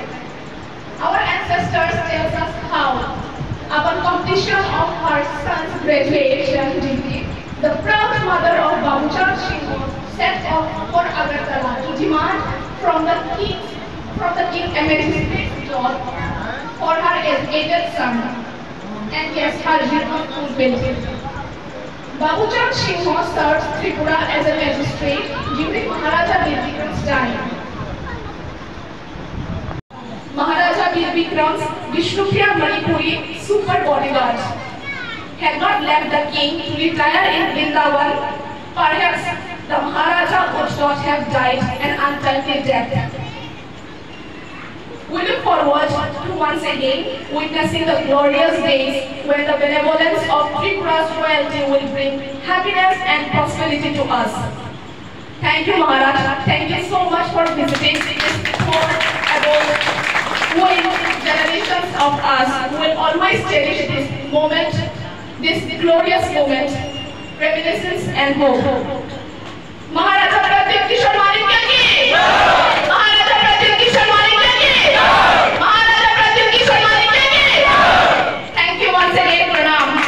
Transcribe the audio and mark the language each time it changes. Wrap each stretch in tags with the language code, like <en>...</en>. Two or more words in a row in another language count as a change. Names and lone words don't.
<en>Our ancestors tell us how, upon completion of her son's graduation degree, the proud mother of Babu Chand Singh set off for Agartala to demand from the king a magistrate's job for her aged son. And yes, her dream was fulfilled. Babu Chand Singh served Tripura as a magistrate during Maharaja Bir Bikram's time. Maharaja Bir Bikram's Vishnupriya Manipuri super bodyguard had not left the king to retire in Vrindavan. Perhaps the Maharaja would not have died an untimely death. We look forward to once again witnessing the glorious days when the benevolence of Tripura's royalty will bring happiness and prosperity to us. Thank you, Maharaj. Thank you so much for visiting this poor abode. Generations of us will always cherish this moment, this glorious moment, reminiscence and hope. Maharaja Pratyup Kishore Manikya ki! Maharaja Pratyup Kishore Manikya ki! Maharaja Pratyup Kishore Manikya ki! Thank you once again, Pranam.</en>